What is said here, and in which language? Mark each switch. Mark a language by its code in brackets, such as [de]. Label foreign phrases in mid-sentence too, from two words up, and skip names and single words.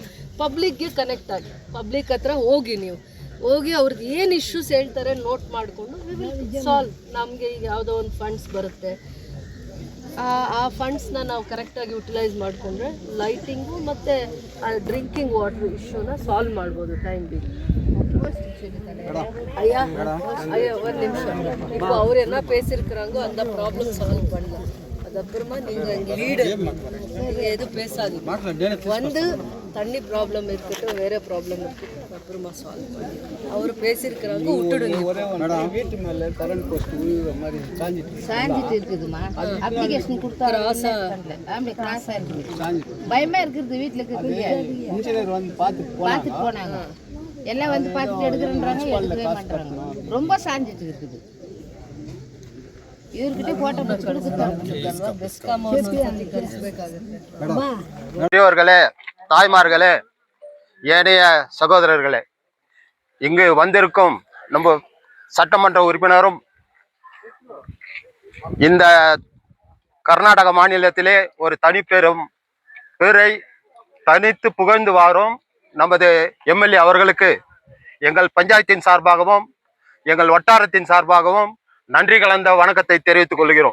[en] publicಗೆ connect [kn] ಆಗಿ ಪಬ್ಲಿಕ್ ಹತ್ರ ಹೋಗಿ ಅವ್ರದ್ದು ಏನು ಇಶ್ಯೂಸ್ ಹೇಳ್ತಾರೆ ನೋಟ್ ಮಾಡಿಕೊಂಡು ಸಾಲ್ವ್. ನಮಗೆ ಈಗ ಯಾವುದೋ ಒಂದು ಫಂಡ್ಸ್ ಬರುತ್ತೆ, ಆ ಫಂಡ್ಸ್ನ ನಾವು [en] correctಆಗಿ utilise [kn] ಮಾಡಿಕೊಂಡ್ರೆ ಲೈಟಿಂಗು ಮತ್ತು [en] drinking water issueನ solve [kn] ಮಾಡ್ಬೋದು ಟೈಮ್ ಬೇಕು. [ta] ஐயா ஒரு நிமிஷம். இப்போ அவர் என்ன பேசியிருக்கிறாங்கோ அந்த [en] problem solve [ta] பண்ணலாம். அதுக்கப்புறமா நீங்கள் இங்கே லீடு நீங்கள் எதுவும் பேசாதீங்க. வந்து தண்ணி ப்ராப்ளம் இருக்கட்டும், வேறு ப்ராப்ளம் இருக்கட்டும், அப்புறமா சால்வ் பண்ணி அவர் பேசியிருக்கிறாங்க விட்டுடுங்க. வீட்டு மேலே [en] current post [ta] மாதிரி சாஞ்சிட்டு இருக்குதுமா. அப்ளிகேஷன் கொடுத்தா கிராஸா இருக்குது. பயமா இருக்குது. வீட்டில் இருக்குது. இன்ஜினியர் வந்து பார்த்துட்டு போனாங்க. எல்லாம் வந்து பார்த்துட்டு எடுக்கிறேன்றாங்க, எடுக்கவே மாட்டாங்க. ரொம்ப சாஞ்சிட்டு இருக்குது. [kn] ಇವ್ರಿಗೆ ಫೋಟೋ [ta] பெரியவர்களே, தாய்மார்களே, ஏனைய சகோதரர்களே, இங்கு வந்திருக்கும் நம்ம சட்டமன்ற உறுப்பினரும் இந்த கர்நாடக மாநிலத்திலே ஒரு தனிப்பெரும் பேரை தனித்து புகழ்ந்து வாரும் நமது MLA அவர்களுக்கு எங்கள் பஞ்சாயத்தின் சார்பாகவும் எங்கள் வட்டாரத்தின் சார்பாகவும் நன்றி கலந்த வணக்கத்தை தெரிவித்துக் கொள்கிறோம்.